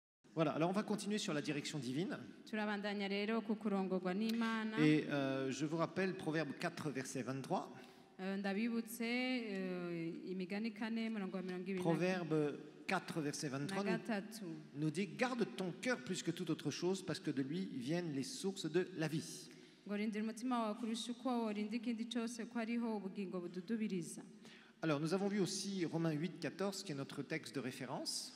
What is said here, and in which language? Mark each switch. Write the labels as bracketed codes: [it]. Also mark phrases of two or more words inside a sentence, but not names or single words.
[fr] Voilà, alors on va continuer sur la direction divine. [rn] turabandanya rero ku kurongorwa n'Imana. [fr] Et je vous rappelle Proverbe 4, verset 23. [rn] Ndabibutse imigani 4 murongo wa 22. [fr] Proverbe 4, verset 23 nous dit « Garde ton cœur plus que toute autre chose, parce que de lui viennent les sources de la vie. » Alors, nous avons vu aussi Romains 8, 14, qui est notre texte de référence.